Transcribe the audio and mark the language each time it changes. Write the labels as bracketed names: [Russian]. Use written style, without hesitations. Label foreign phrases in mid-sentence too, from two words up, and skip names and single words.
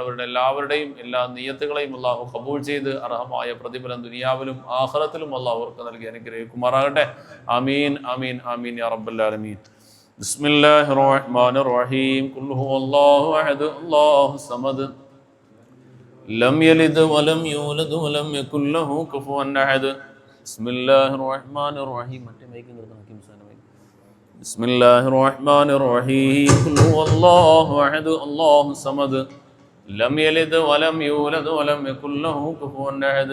[Malayalam] അവരുടെ എല്ലാവരുടെയും എല്ലാ നിയ്യത്തുകളെയും അല്ലാഹു കബൂൽ ചെയ്ത് അർഹമായ പ്രതിഫലം ദുനിയാവിലും ആഖിറത്തിലും അല്ലാഹു അവർക്ക് നൽകി അനുഗ്രഹിക്കുമാറാകട്ടെ. [Arabic] آمين آمين آمين يا رب العالمين. بسم الله الرحمن الرحيم. قل هو الله أحد الله الصمد لم يلد ولم يولد ولم يكن له كفوا أحد. بسم الله الرحمن الرحيم. بسم الله الرحمن الرحيم. قل هو الله أحد الله الصمد لم يلد ولم يولد ولم يكن له كفوا أحد.